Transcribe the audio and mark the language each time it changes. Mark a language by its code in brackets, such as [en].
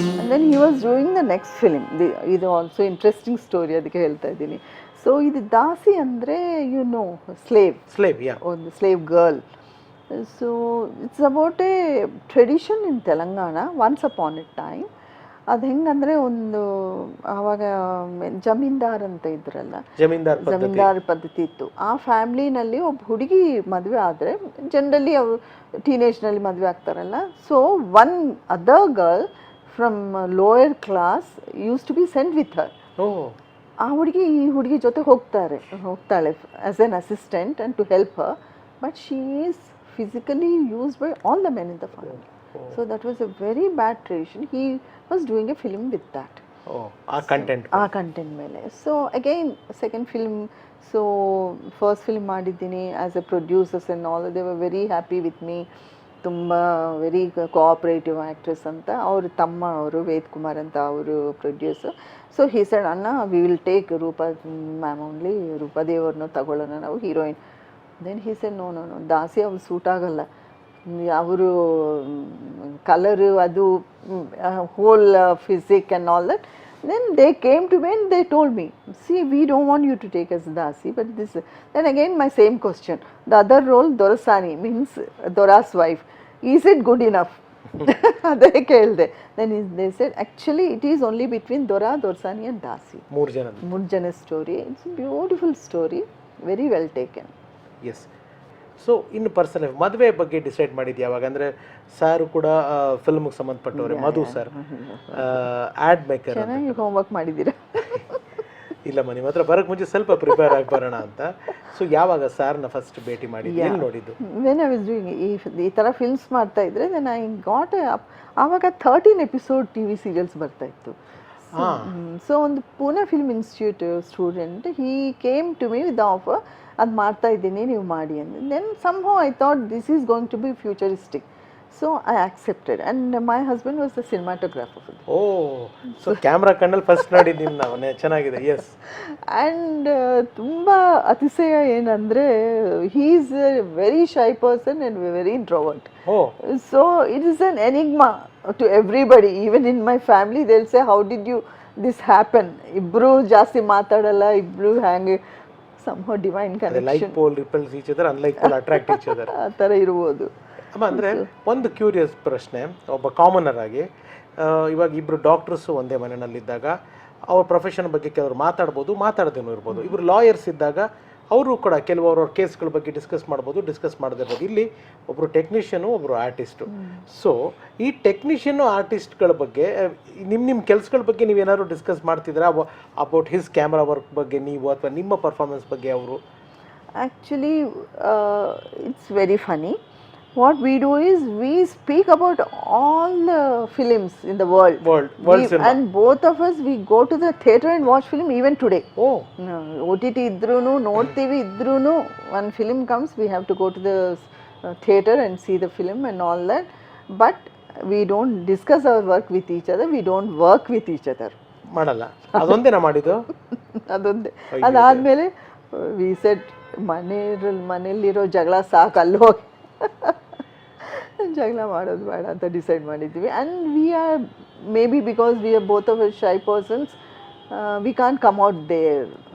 [en] And then he was doing the next film. [kn] ಇದು also interesting story, ಅದಕ್ಕೆ ಹೇಳ್ತಾ ಇದ್ದೀನಿ. ಸೊ ಇದು ದಾಸಿ ಅಂದರೆ [en] you know slave, [kn] ಒಂದು slave girl. [en] So it's about a tradition in Telangana once upon a time. [kn] ಅದು ಹೆಂಗಂದರೆ ಒಂದು ಆವಾಗ ಜಮೀನ್ದಾರ್ ಅಂತ ಇದ್ರಲ್ಲ, ಜಮೀನ್ದಾರ್ ಪದ್ಧತಿ ಇತ್ತು. ಆ ಫ್ಯಾಮ್ಲಿನಲ್ಲಿ ಒಬ್ಬ ಹುಡುಗಿ ಮದುವೆ ಆದರೆ ಜನರಲಿ ಅವರು ಟೀನೇಜ್ನಲ್ಲಿ ಮದುವೆ ಆಗ್ತಾರಲ್ಲ. [en] So one other girl from lower class use to be sent with her. [kn] ಆ ಹುಡುಗಿ ಈ ಹುಡುಗಿ ಜೊತೆ ಹೋಗ್ತಾಳೆ [en] As an assistant and to help her. But she is physically used by all the men in the family. So that was a very bad tradition. He was doing a film with that. [kn] ಆ content ಮೇಲೆ. [en] So again second film. So first film ಮಾಡಿದ್ದೀನಿ as a producers and all. They were very happy with me. ತುಂಬ very cooperative actress ಅಂತ. [kn] ಅವರು ತಮ್ಮ ಅವರು ವೇದ್ ಕುಮಾರ್ ಅಂತ ಅವರು ಪ್ರೊಡ್ಯೂಸರ್. [en] so he said, ಅಣ್ಣ we will take Rupa ma'am only, [kn] ರೂಪಾದೇವ್ರನ್ನ ತಗೊಳ್ಳೋಣ ನಾವು heroine. [en] then he said no, [kn] ದಾಸಿ ಅವ್ರು ಸೂಟ್ ಆಗಲ್ಲ, ಅವರು ಕಲರು ಅದು [en] Whole physique and all that. Then they came to me and they told me, see, we don't want you to take as Dasi, but this. Then again my same question. The other role, Dorasani, means Dora's wife. Is it good enough? They ಕೇಳಿದೆ. Then they said, actually it is only between Dora, Dorsani and Dasi. [kn] ಮೂರು ಜನ story. [en] It's a beautiful story, very well taken. Yes. [kn] So ಇನ್ನು personal ಮದುವೆ ಬಗ್ಗೆ decide ಮಾಡಿದ್ದು ಯಾವಾಗ? ಅಂದರೆ sir ಕೂಡ ಫಿಲ್ಮ್ಗೆ ಸಂಬಂಧಪಟ್ಟವ್ರೆ, ಮಧು ಸರ್ ಆ್ಯಡ್ ಮೇಕರ್. ಚೆನ್ನಾಗಿ ಹೋಮ್ವರ್ಕ್ ಮಾಡಿದ್ದೀರಾ. ಇಲ್ಲಮ್ಮ, ನಿಮ್ಮ ಹತ್ರ ಬರೋಕ್ಕೆ ಮುಂಚೆ ಸ್ವಲ್ಪ ಪ್ರಿಪೇರ್ ಆಗಿ ಬರೋಣ ಅಂತ. ಸೊ ಯಾವಾಗ ಸರ್ನ ಫಸ್ಟ್ ಭೇಟಿ ಮಾಡಿದ್ದು, ಎಲ್ಲಿ ನೋಡಿದ್ದು? [en] when I was doing [kn] ಈ ಥರ ಫಿಲ್ಮ್ಸ್ ಮಾಡ್ತಾ ಇದ್ರೆ [en] then I got ಆವಾಗ 13 episode T V serials [kn] ಬರ್ತಾ ಇತ್ತು. [en] so ಒಂದು Pune film institute student, he came to me with offer, [kn] ಅದು ಮಾಡ್ತಾ ಇದ್ದೀನಿ ನೀವು ಮಾಡಿ ಅಂದರೆ. [en] Then somehow I thought this is going to be futuristic. So I accepted and my husband was the cinematographer. [kn] O, so camera ಕಣ್ಣಲ್ಲಿ first ನೋಡಿದ್ದೀನಿ ನಾವು. ಚೆನ್ನಾಗಿದೆ. ಎಸ್. [en] and [kn] ತುಂಬ ಅತಿಶಯ ಏನಂದರೆ [en] He is a very shy person and very introvert. So it is an enigma to everybody. Even in my family they will say how did you this happen. [kn] ಇಬ್ಬರು ಜಾಸ್ತಿ ಮಾತಾಡಲ್ಲ, ಇಬ್ಬರು ಹ್ಯಾಂಗೆ [en] somehow divine connection. Like pole repels each other, unlike pole attract each other. [kn] ಆ ಥರ ಇರ್ಬೋದು. ಅಮ್ಮ, ಅಂದರೆ ಒಂದು ಕ್ಯೂರಿಯಸ್ ಪ್ರಶ್ನೆ, ಒಬ್ಬ ಕಾಮನರ್ ಆಗಿ ಇವಾಗ ಇಬ್ಬರು ಡಾಕ್ಟರ್ಸು ಒಂದೇ ಮನೆಯಲ್ಲಿದ್ದಾಗ ಅವ್ರ ಪ್ರೊಫೆಷನ್ ಬಗ್ಗೆ ಕೆಲವರು ಮಾತಾಡದೇನೂ ಇರ್ಬೋದು. ಇಬ್ಬರು ಲಾಯರ್ಸ್ ಇದ್ದಾಗ ಅವರು ಕೂಡ ಕೆಲವರು ಅವ್ರ ಕೇಸ್ಗಳ ಬಗ್ಗೆ ಡಿಸ್ಕಸ್ ಮಾಡದೇ ಇರ್ಬೋದು. ಇಲ್ಲಿ ಒಬ್ಬರು ಟೆಕ್ನಿಷಿಯನು, ಒಬ್ಬರು ಆರ್ಟಿಸ್ಟು. ಸೊ ಈ ಟೆಕ್ನಿಷಿಯನು ಆರ್ಟಿಸ್ಟ್ಗಳ ಬಗ್ಗೆ ನಿಮ್ಮ ಕೆಲಸಗಳ ಬಗ್ಗೆ ನೀವೇನಾದ್ರು ಡಿಸ್ಕಸ್ ಮಾಡ್ತಿದ್ದೀರಾ? [en] about his camera work [kn] ಬಗ್ಗೆ ನೀವು, ಅಥವಾ ನಿಮ್ಮ ಪರ್ಫಾರ್ಮೆನ್ಸ್ ಬಗ್ಗೆ ಅವರು? [en] Actually it's very funny. What we do is we speak about all the films in the world and both of us we go to the theatre and watch film even today. OTT [kn] idrunu nodtivi idrunu [en] one film comes, we have to go to the theatre and see the film and all that. But we don't discuss our work with each other, we don't work with each other. [kn] ಮಾಡಲ್ಲ. ಅದೊಂದೇನಾ ಮಾಡಿದ್ದು? ಅದೊಂದೇ. ಅದಾದಮೇಲೆ [en] we said [kn] ಮನೆಯಲ್ಲಿರೋ ಜಗಳ ಸಾಕು, ಅಲ್ಲಿ ಹೋಗಿ ಜಗಳ ಮಾಡೋದು ಬೇಡ ಅಂತ ಡಿಸೈಡ್ ಮಾಡಿದ್ವಿ. [en] And we are maybe because we are both of shy persons, we can't come out there.